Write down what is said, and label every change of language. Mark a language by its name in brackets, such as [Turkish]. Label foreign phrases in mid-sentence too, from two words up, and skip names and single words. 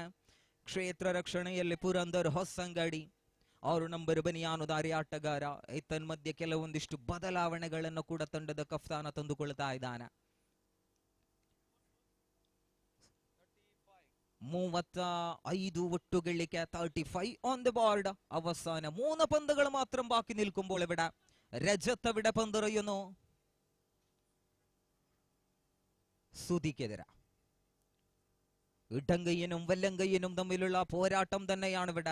[Kannada] ಕ್ಷೇತ್ರ ರಕ್ಷಣೆಯಲ್ಲಿ ಪುರಂದರ್ ಹೊಸಂಗಡಿ, 6 ನಂಬರ್ ಬನಿಯಾನುದಾರಿ ಆಟಗಾರ. ತನ್ಮಧ್ಯೆ ಕೆಲವೊಂದಿಷ್ಟು ಬದಲಾವಣೆಗಳನ್ನು ಕೂಡ ತಂಡದ ಕಫ್ತಾನ ತಂದುಕೊಳ್ತಾ ಇದ್ದಾನೆ. [English] 35 [Kannada] ಒಟ್ಟು ಗಳಿಕೆ, [English] 35 on the board. [Malayalam] അവസാന 3 പന്തുകൾ മാത്രം ബാക്കി നിൽക്കുമ്പോൾ ഇവിടെ രജത്ത് ഇവിടെ പന്തെറിയുന്നു സുധിക്കെതിരെ. ഇടങ്കയ്യനും വല്ലങ്കയ്യനും തമ്മിലുള്ള പോരാട്ടം തന്നെയാണ് ഇവിടെ.